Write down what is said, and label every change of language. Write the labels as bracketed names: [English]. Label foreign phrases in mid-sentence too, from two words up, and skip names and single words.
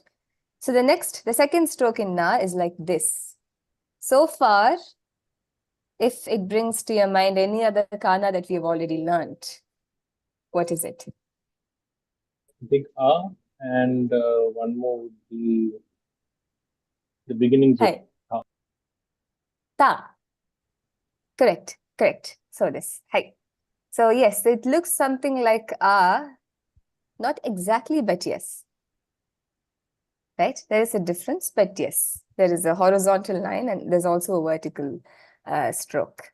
[English] So the second stroke in na is like this. So far, if it brings to your mind any other kana that we have already learned, what is it? I think A, and one more would be the beginnings of Hi. Ta. Ta. Correct, correct. So this. Hi. So yes, it looks something like A, not exactly, but yes. Right? There is a difference, but yes, there is a horizontal line and there's also a vertical stroke.